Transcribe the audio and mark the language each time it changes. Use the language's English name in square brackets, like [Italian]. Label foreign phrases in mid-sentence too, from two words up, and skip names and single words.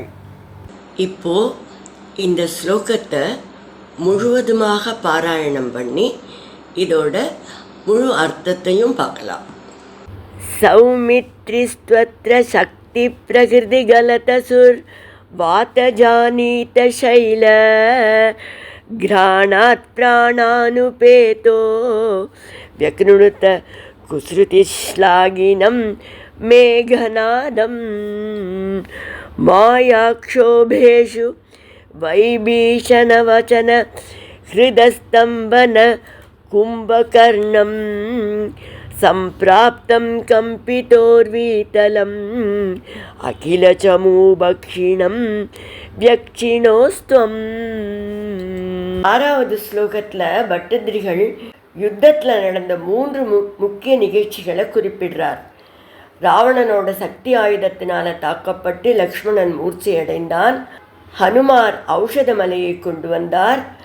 [Tamil] இப்போ இந்த ஸ்லோகத்தை முழுவதுமாக பாராயணம் பண்ணி இதோட முழு அர்த்தத்தையும் பார்க்கலாம். [Sanskrit] सौमित्रिस्त्वत्र शक्ति प्रहृति गलदसुर् वातजानीत शैल. घ्राणात् प्राणानुपेतो व्यक्नुत कुसृतिश्लाघिनं मेघनादम्. मायाक्षोभेषु वैभीषणवचन हृदस्तम्भन कुम्भकर्णं सम्प्राप्तं कम्पितोर्वीतलम् अखिलचमूभक्षिणं व्यक्षिणोस्त्वम्. [Tamil] ஆறாவது ஸ்லோகத்தில் பட்டதிரிகள் யுத்தத்தில் நடந்த 3 முக்கிய நிகழ்ச்சிகளை குறிப்பிடுறார். ராவணனோட சக்தி ஆயுதத்தினால் தாக்கப்பட்டு லக்ஷ்மணன் மூர்ச்சையடைந்தான். ஹனுமார் ஔஷத மலையை கொண்டு வந்தார்.